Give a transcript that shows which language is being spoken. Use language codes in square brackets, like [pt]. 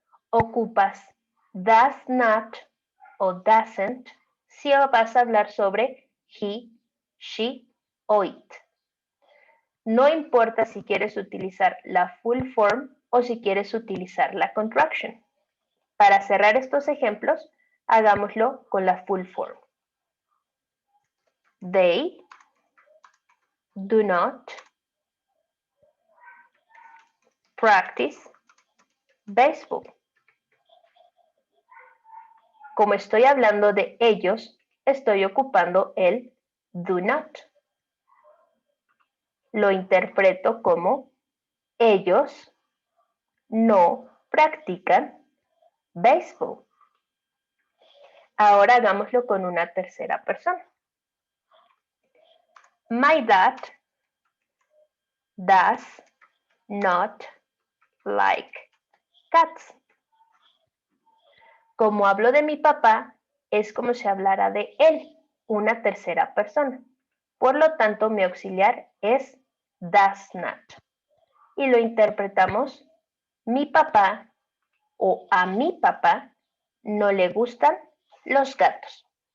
[es] Ocupas [en] does not [es] o [en] doesn't [es] si vas a hablar sobre [en] he, she [es] o [en] it. [es] No importa si quieres utilizar la [en] full form [es] o si quieres utilizar la [en] contraction. [es] Para cerrar estos ejemplos, hagámoslo con la [en] full form. They do not practice baseball. [es] Como estoy hablando de ellos, estoy ocupando el [en] do not. [es] Lo interpreto como ellos no practican béisbol. Ahora hagámoslo con una tercera persona. [en] My dad does not like cats. [es] Como hablo de mi papá, es como si hablara de él, una tercera persona. Por lo tanto, mi auxiliar es [en] does not. [es] Y lo interpretamos, mi papá o a mi papá no le gustan los gatos.